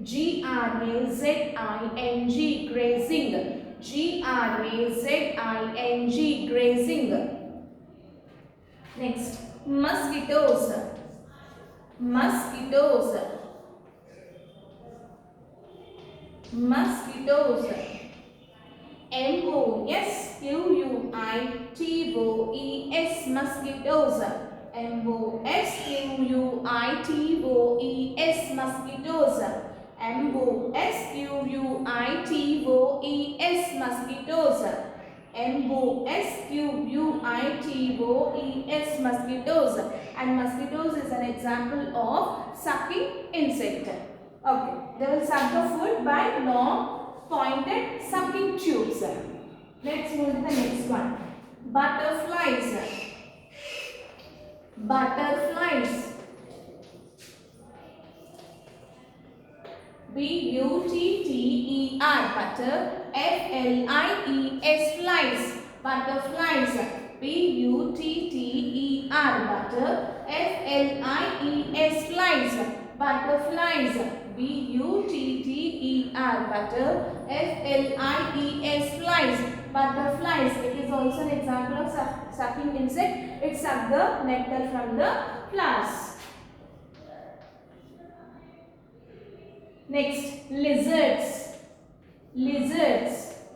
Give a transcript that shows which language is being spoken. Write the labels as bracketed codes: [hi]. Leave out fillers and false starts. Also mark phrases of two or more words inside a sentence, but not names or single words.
[en] G-R-A-Z-I-N-G, grazing. G-R-A-Z-I-N-G, grazing. Next, mosquitoes. Mosquitoes. Mosquitoes. M-O-S-Q-U-I-T-O-E-S, mosquitoes. M-O-S-Q-U-I-T-O-E-S, mosquitoes. M-O-S-Q-U-I-T-O-E-S, mosquitoes. M-O-S-Q-U-I-T-O-E-S, mosquitoes. And mosquitoes is an example of sucking insect. Okay, they will suck the food by long pointed sucking tubes. Let's move to the next one. Butterflies. Butterflies. B-U-T-T-E-R, butter. F-L-I-E-S, flies. Butterflies. B-U-T-T-E-R, butter. F-L-I-E-S, flies. Butterflies. B-U-T-T-E-R, butter. F-L-I-E-S, flies. Butterflies. It is also an example of sucking insect. It sucks the nectar from the flowers. Next, lizards. Lizards.